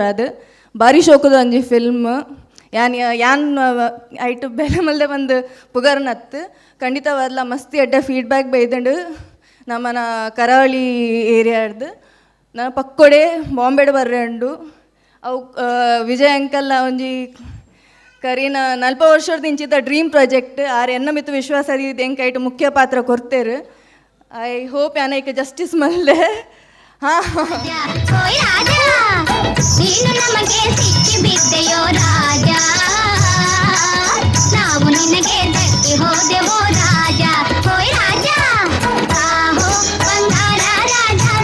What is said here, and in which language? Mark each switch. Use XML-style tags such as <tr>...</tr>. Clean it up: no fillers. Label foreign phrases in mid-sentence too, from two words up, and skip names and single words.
<tcy>ಅದು ಭಾರಿ ಶೋಕದ ಒಂಜಿ ಫಿಲ್ಮ್ ಯಾನ್ ಐಟು ಬೆಲೆ ಮಲ್ದೆ ಬಂದು ಪುಗರ್ನತ್ತು ಖಂಡಿತವಾದ್ಲ ಮಸ್ತಿ ಎಡ್ಡ ಫೀಡ್ಬ್ಯಾಕ್ ಬೈದಂಡು ನಮ್ಮನ ಕರಾವಳಿ ಏರಿಯಾಡ್ದು ನಾನು ಪಕ್ಕೊಡೆ ಬಾಂಬೆಡ್ ಬರ್ರೆಂಡು ಅವು ವಿಜಯ್ ಅಂಕಲ್ನ ಒಂಜಿ ಕರೀನ 40 ವರ್ಷದ ಇಂಚಿದ್ದ</tcy> <en>dream project</en> <tcy>ಆರು ಎನ್ನ ಮಿತ್ತು ವಿಶ್ವಾಸ ಇದೆ ಹೆಂಗೆ ಐಟು ಮುಖ್ಯ ಪಾತ್ರ ಕೊಡ್ತೇರು.</tcy> <en>I hope</en> <tcy>ಯಾನೈಕೆ ಜಸ್ಟಿಸ್ ಮಲ್ಲೆ.</tcy> <kn>ಹಾಂ ನಾವು ನಿನಗೆ ದಕ್ಕಿ ಹೋದೆವೋ ರಾಜ, ಹೋಯ್ ರಾಜ, ಬಂಗಾರ ರಾಜ.</kn>